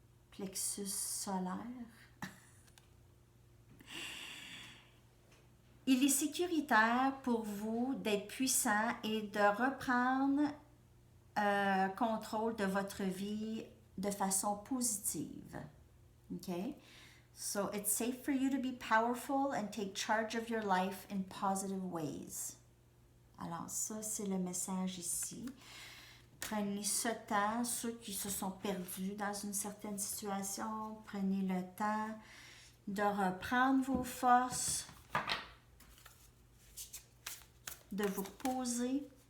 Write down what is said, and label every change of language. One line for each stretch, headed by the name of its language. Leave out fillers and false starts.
French: Plexus solaire. Il est sécuritaire pour vous d'être puissant et de reprendre contrôle de votre vie de façon positive. Okay?
English: So it's safe for you to be powerful and take charge of your life in positive ways.
French: Alors ça, c'est le message ici. Prenez ce temps, ceux qui se sont perdus dans une certaine situation, prenez le temps de reprendre vos forces, de vous reposer.